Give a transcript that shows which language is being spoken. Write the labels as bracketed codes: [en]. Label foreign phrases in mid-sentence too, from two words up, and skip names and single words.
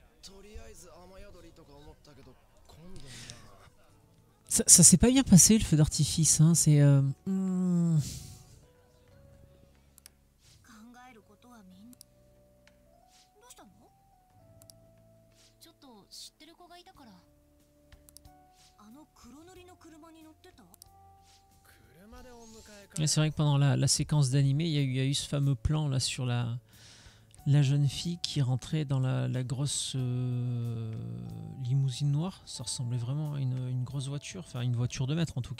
[fr] Ça s'est pas bien passé le feu d'artifice, hein. C'est [ja] 考えることはみんどうしたの？ちょっと知ってる子がいたから。あの黒塗りの車に乗ってた？ [fr] Ouais, c'est vrai que pendant la séquence d'animé, il y a eu ce fameux plan là sur la jeune fille qui rentrait dans la grosse limousine noire. Ça ressemblait vraiment à une grosse voiture, enfin une voiture de maître en tout cas.